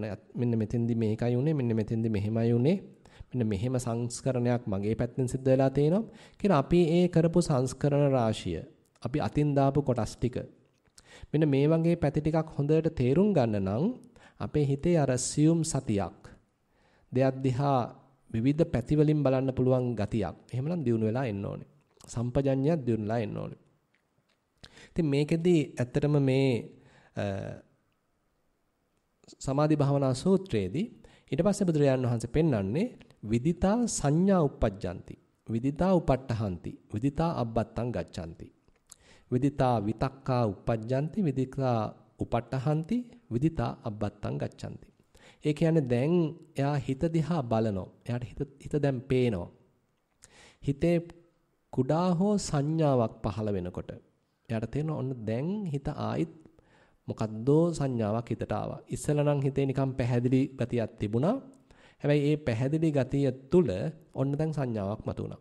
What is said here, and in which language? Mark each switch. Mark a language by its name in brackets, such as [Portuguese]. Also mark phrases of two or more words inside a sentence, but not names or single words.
[Sinhala] මෙන්න මෙතෙන්දි මේකයි උනේ, මෙන්න මෙතෙන්දි මෙහෙමයි උනේ, මෙන්න මෙහෙම සංස්කරණයක් මගේ පැත්තෙන් සිද්ධ වෙලා තියෙනවා කියලා අපි ඒ කරපු සංස්කරණ රාශිය, අපි අතින් දාපු කොටස් ටික මෙන්න මේ වගේ පැති ටිකක් හොඳට තේරුම් ගන්න නම් අපේ හිතේ අර සියුම් සතියක්, දෙයක් දිහා විවිධ පැති වලින් බලන්න පුළුවන් ගතියක් එහෙමනම් දියුණු වෙලා එන්න ඕනේ. සම්පජඤ්ඤයක් දියුණුලා එන්න ඕනේ. ඉතින් මේකෙදි ඇත්තටම මේ සමාධි භාවනා සූත්‍රයේදී ඊට පස්සේ බුදුරජාණන් වහන්සේ පෙන්වන්නේ [Pali] විදිතා සංඥා uppajjanti, විදිතා උපට්ඨහන්ති, විදිතා අබ්බත්තං ගච්ඡanti. විදිතා විතක්කා uppajjanti, විදිතා උපට්ඨහන්ති, විදිතා අබ්බත්තං ගච්ඡanti. [Sinhala] ඒ කියන්නේ දැන් එයා හිත දිහා බලනවා. එයාට හිත දැන් පේනවා. හිතේ කුඩා හෝ සංඥාවක් පහළ වෙනකොට එයාට තේරෙනවා ඔන්න දැන් හිත ආයිත් මොකද්දෝ සංඥාවක් හිතට ආවා. ඉස්සෙල්ලා නම් හිතේ නිකන් පැහැදිලි ගතියක් තිබුණා. හැබැයි ඒ පැහැදිලි ගතිය තුල ඔන්න දැන් සංඥාවක් මතුවුණා.